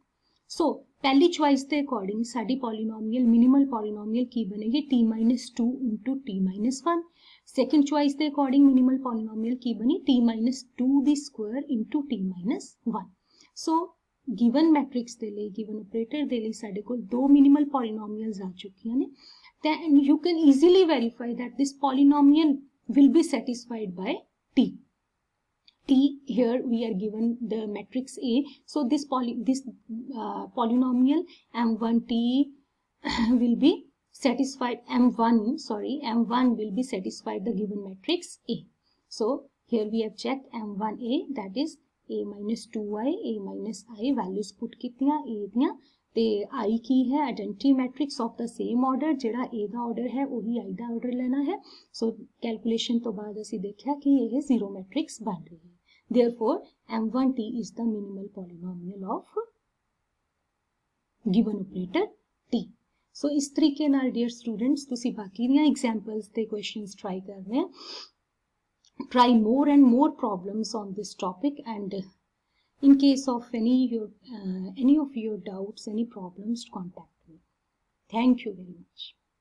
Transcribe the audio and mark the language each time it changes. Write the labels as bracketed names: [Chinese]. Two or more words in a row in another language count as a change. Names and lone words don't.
[Punjabi] ਸੋ ਪਹਿਲੀ ਚੁਆਇਸ ਦੇ ਅਕੋਰਡਿੰਗ ਸਾਡੀ [English] polynomial minimal polynomial [Punjabi] ਕੀ ਬਣੇਗੀ, [English] t-2 into t-1। second choice [Punjabi] ਦੇ ਅਕੋਰਡਿੰਗ [English] minimal polynomial [Punjabi] ਕੀ ਬਣੀ, t-2 ਦੀ ਸਕੁਆਇਰ [English] into t-1। [Punjabi] ਸੋ [English] given matrix [Punjabi] ਦੇ ਲਈ, [English] given operator [Punjabi] ਦੇ ਲਈ ਸਾਡੇ ਕੋਲ ਦੋ [English] minimal polynomials [Punjabi] ਆ ਚੁੱਕੀਆਂ ਨੇ। [English] then you can easily verify that this polynomial will be satisfied by t। Here we are given the matrix A, so this polynomial m1t will be satisfied, m1 will be satisfied the given matrix A। so here we have checked m1a, that is a minus 2i, a minus I values put [Punjabi] ਕੀਤੀਆਂ a ਦੀਆਂ, ਤੇ I ਕੀ ਹੈ, [English] identity matrix of the same order, [Punjabi] ਜਿਹੜਾ A ਦਾ ਆਰਡਰ ਹੈ ਉਹੀ I ਦਾ ਆਰਡਰ ਲੈਣਾ ਹੈ। ਸੋ ਕੈਲਕੂਲੇਸ਼ਨ ਤੋਂ ਬਾਅਦ ਅਸੀਂ ਦੇਖਿਆ ਕਿ ਇਹ [English] zero matrix [Punjabi] ਬਣ ਰਹੀ ਹੈ। [English] therefore m1t is the minimal polynomial of given operator t। [Punjabi] ਸੋ ਇਸ ਤਰੀਕੇ ਨਾਲ [English] dear students [Punjabi] ਤੁਸੀਂ ਬਾਕੀ ਦੀਆਂ ਐਗਜ਼ਾਮਪਲਸ ਤੇ [English] questions try [Punjabi] ਕਰਨੇ ਆ। [English] try more and more problems on this topic, and in case of any of your doubts, any problems, contact me। Thank you very much।